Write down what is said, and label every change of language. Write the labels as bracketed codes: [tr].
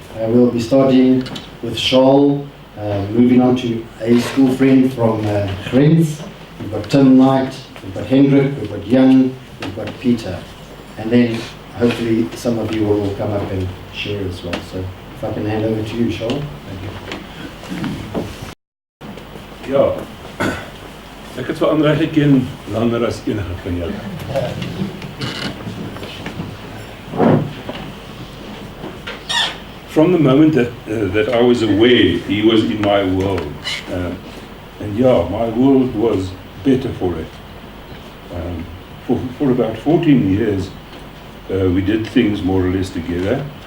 [en] We'll be starting with Shaul, moving on to a school friend from Grens. We've got Tim Knight, we've got Heydenrych, we've got Jan, we've got Peter. And then hopefully some of you will all come up and share as well. So if I can hand over to you, Shaul. Thank you. [af] Ja. Ek het vir Andre geken langer as enige van julle. [en] From the moment that I was aware he was in my world, and yeah, my world was better for it. For about 14 years, we did things more or less together.